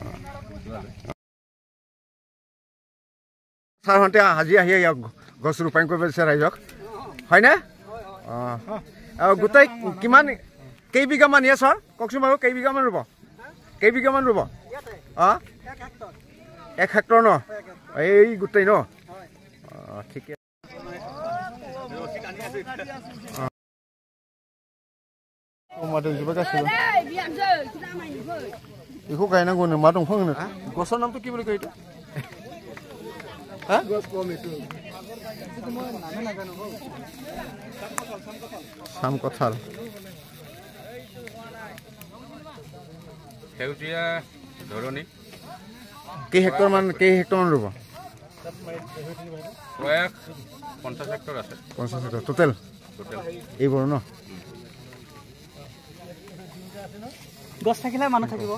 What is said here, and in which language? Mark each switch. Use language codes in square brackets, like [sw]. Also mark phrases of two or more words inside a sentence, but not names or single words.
[as] ছাৰহঁতে আজি আহি গছ ৰূপায়ণ কৰিব দিছে ৰাইজক হয়নে অঁ গোটেই কিমান কেইবিঘামান ইয়ে ছাৰ কওকচোন বাৰু কেইবিঘামান ৰুব কেইবিঘামান ৰুব অঁ 1 হেক্টৰ ন এই গোটেই ন অঁ ঠিকে [brx] बेखौ गायनांगौनो मा दंफां होनो गसर नामथ' [as] কি বুলি কয় এইটো [brx] साम कथाल [as] সেউজীয়া ধৰণী কেই হেক্টৰ মান ৰুব প্ৰায় 50 হেক্টৰ আছে 50 হেক্টৰ টোটেল এইবোৰ ন গছ থাকিলে মানুহ থাকিব